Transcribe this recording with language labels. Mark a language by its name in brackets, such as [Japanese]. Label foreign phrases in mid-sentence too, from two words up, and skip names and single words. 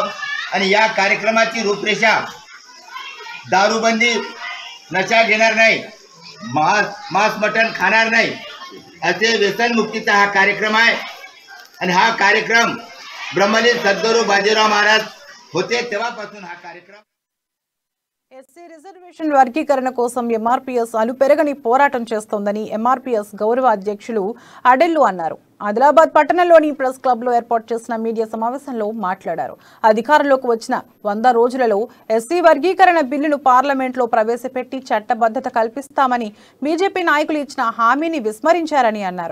[Marathi] आणि या कार्यक्रमाची रूपरेषा दारूबंदी, नशा घेणार नाही, मांस मटण खाणार नाही असे व्यसनमुक्तीचा हा कार्यक्रम आहे. आणि हा कार्यक्रम ब्रह्मलीन सद्गुरू बाजीराव महाराज होते तेव्हापासून हा कार्यक्रम. [Telugu] ఎస్సీ రిజర్వేషన్ వర్గీకరణ కోసం ఎంఆర్పీఎస్ అలుపెరగని పోరాటం చేస్తోందని ఎంఆర్పీఎస్ గౌరవ అధ్యక్షులు అడెల్లు అన్నారు. ఆదిలాబాద్ పట్టణంలోని ప్రెస్ క్లబ్ లో ఏర్పాటు చేసిన మీడియా సమావేశంలో మాట్లాడారు. అధికారంలోకి వచ్చిన 100 రోజులలో ఎస్సీ వర్గీకరణ బిల్లును పార్లమెంట్లో ప్రవేశపెట్టి చట్టబద్ధత కల్పిస్తామని బీజేపీ నాయకులు ఇచ్చిన హామీని విస్మరించారని అన్నారు.